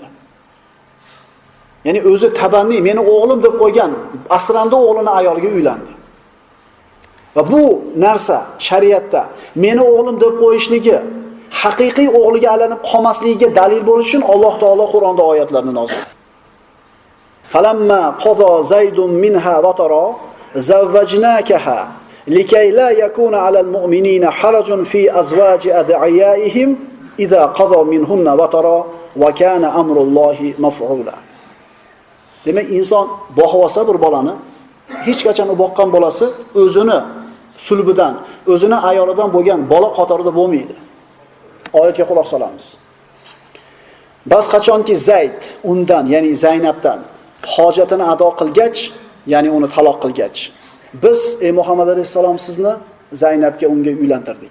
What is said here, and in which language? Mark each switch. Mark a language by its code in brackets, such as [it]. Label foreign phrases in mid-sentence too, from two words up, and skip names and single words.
[uz] Ya'ni o'zi tabanni meni o'g'lim deb qo'ygan asrandi o'g'lini ayoliga uylandi. Va bu narsa shariatda meni o'g'lim deb qo'yishligi haqiqiy o'g'liga aylanib qolmasligiga dalil bo'lish uchun Alloh taolo Qur'onda oyatlarni nozil qildi. [ar] فلما قضى زيد منها وطرا زوجناكها لكي لا يكون على المؤمنين حرج في أزواج أدعيائهم إذا قضوا منهن وطرا وكان أمر الله مفعولا. [uz] Demak, inson boqib olsa bir bolani, hech qachon u boqqan bolasi o'zini sulbidan, o'zini ayolidan bo'lgan bola qatorida bo'lmaydi. Oyatga quloq solamiz. Bas qachonki Zayd undan, ya'ni Zaynabdan hojatini ado qilgach, ya'ni uni taloq qilgach, biz ey Muhammad alayhisalom sizni Zaynabga unga uylantirdik.